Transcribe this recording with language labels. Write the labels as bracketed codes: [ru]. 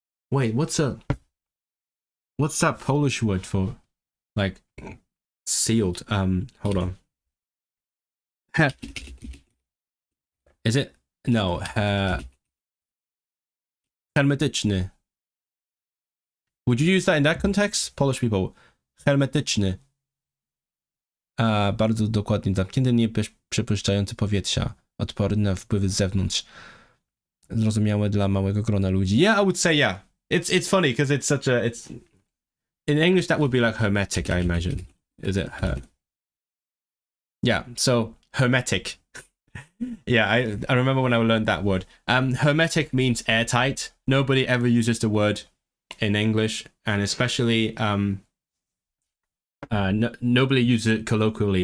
[en] Wait, what's that Polish word for like sealed? Hold on. Is it no? Hermetyczny. Would you use that in that context? Polish people. Hermetyczny. [pl] Bardzo dokładnie zamknięty, nie przepuszczający powietrza. Odporny na wpływy z zewnątrz. Zrozumiałe dla małego grona ludzi. [en] Yeah, I would say yeah. It's funny because it's such a in English that would be like hermetic, I imagine. Is it her? Yeah, so hermetic. Yeah, I remember when I learned that word. Hermetic means airtight. Nobody ever uses the word in English, and especially nobody uses it colloquially.